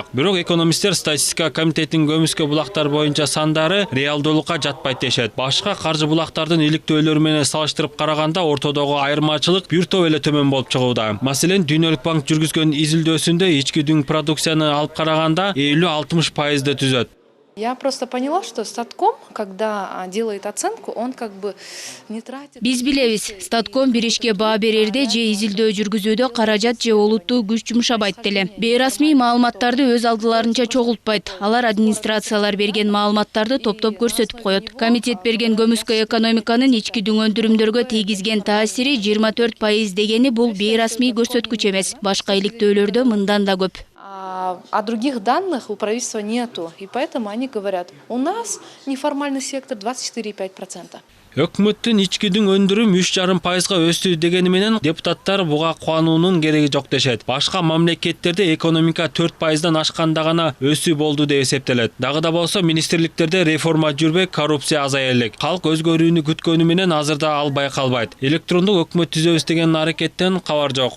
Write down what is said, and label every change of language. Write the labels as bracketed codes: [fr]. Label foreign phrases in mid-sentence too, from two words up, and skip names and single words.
[ky] Бирок экономисттер статистика комитетинин көмүскө булактар боюнча сандары реалдуулукка жатпайт дешет. Башка каржы булактардын иликтөөлөрү менен салыштырып караганда ортодогу айырмачылык бир топ эле төмөн болуп чыгууда. Маселен, Дүйнөлүк банк жүргүзгөн изилдөөсүндө ички дүң продукцияны алып караганда 50-60% түзөт. [ru] Я просто поняла, что Статком, когда делает оценку, он как бы не тратит... [ky] Биз билебиз, Статком бир ишке баа берерде же изилдөө жүргүзүүдө каражат же олуттуу күч жумшабайт деле. Бейрасмий маалыматтарды өз алдыларынча чогултпайт. Алар администрациялар берген маалыматтарды топтоп көрсөтүп коет. Комитет берген көмүскө экономиканын ички дүң өндүрүмдөргө тийгизген таасири 24% дегени бул бейрасмий көрсөткүч эмес. Башка иликтөөлөрдө мындан да көп. [ru] А других данных у правительства нету. И поэтому они говорят, у нас неформальный сектор 24,5%. [ky] Өкмөттүн ички дүң өндүрүм 3,5%га өстү дегени менен депутаттар буга кубануунун кереги жок дешет. Башка мамлекеттерде экономика 4%дан ашканда гана өсүү болду деп эсептелет. Дагы да болсо министрликтерде реформа жүрбөй, коррупция азая элек. Калк өзгөрүүнү күткөнү менен азырда ал байкалбайт. Электрондук өкмөт түзөбүз деген аракеттен кабар жок.